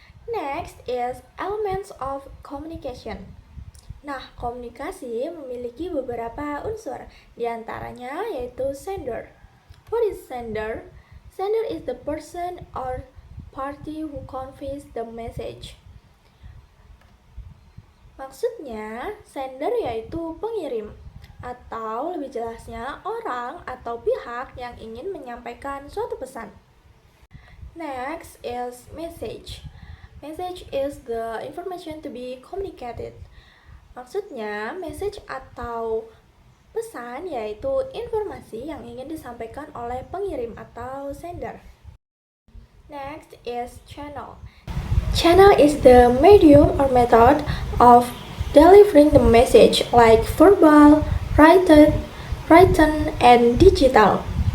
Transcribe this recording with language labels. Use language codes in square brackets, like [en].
[en] Next is elements of communication. [id] Nah, komunikasi memiliki beberapa unsur, diantaranya yaitu sender. [en] What is sender? Sender is the person or party who conveys the message. [id] Maksudnya, sender yaitu pengirim, atau lebih jelasnya orang atau pihak yang ingin menyampaikan suatu pesan. [en] Next is message. Message is the information to be communicated. [id] Maksudnya, message atau pesan yaitu informasi yang ingin disampaikan oleh pengirim atau sender. [en] Next is channel. Channel is the medium or method of delivering the message like verbal, written, and digital.